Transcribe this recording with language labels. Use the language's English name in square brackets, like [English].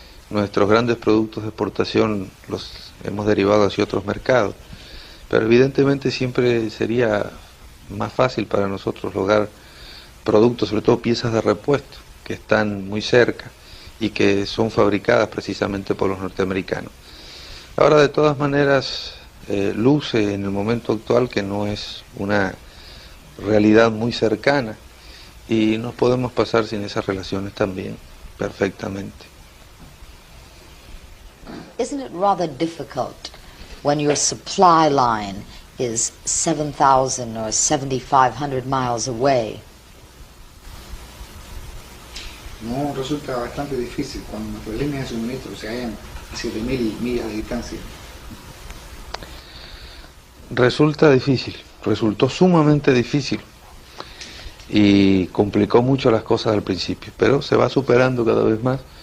[Spanish] Nuestros grandes productos de exportación los hemos derivado hacia otros mercados, pero evidentemente siempre sería más fácil para nosotros lograr productos, sobre todo piezas de repuesto, que están muy cerca y que son fabricadas precisamente por los norteamericanos. Ahora, de todas maneras, luce en el momento actual que no es una realidad muy cercana y nos podemos pasar sin esas relaciones también perfectamente. [English] Isn't it rather difficult when your supply line is 7,000 or 7,500 miles away? [Spanish] No, resulta bastante difícil cuando nuestras líneas de suministro se hallan a 7.000 millas de distancia. Resulta difícil, resultó sumamente difícil y complicó mucho las cosas al principio, pero se va superando cada vez más.